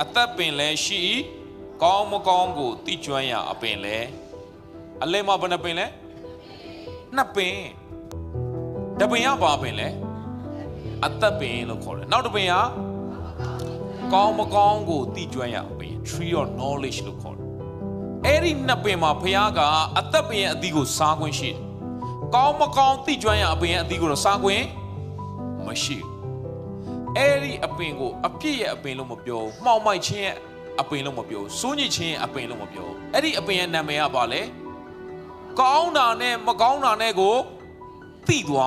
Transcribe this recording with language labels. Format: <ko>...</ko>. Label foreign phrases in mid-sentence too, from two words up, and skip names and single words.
<my>သက်ပင်လည်းရှိ၏ကောင်းမကောင်းကိုသိကျွမ်းရာအပင်လည်းအလယ်မှာဘယ်နှပင်လဲနှစ်ပင်တပင်ကဘာပင်လဲအသက် ပင်လို့ခေါ်တယ်နောက်တပင်ကကောင်းမကောင်းကိုသိကျွမ်းရာအပင်</my> <en>tree of knowledge</en> <my>လို့ခေါ်တယ်အဲ့ဒီနှစ်ပင်မှာဘုရားကအသက်ပင်ရဲ့အသီးကိုစားခွင့်ရှိတယ်ကောင်းမကောင်းသိကျွမ်းရအပင်ရဲ့အသီးကိုတော့စားခွင့်မရှိဘူးအဲ့ဒီအပင်ကိုအပြစ်ရဲ့အပင်လို့မပြောဘူးမှောင်မိုက်ခြင်းရဲ့အပင်လို့မပြောဘူးစိုးညစ်ခြင်းရဲ့အပင်လို့မပြောဘူးအဲ့ဒီအပင်ရဲ့နာမည်ကဘာလဲကောင်းတာနဲ့မကောင်းတာနဲ့ကိုသိသွား</my>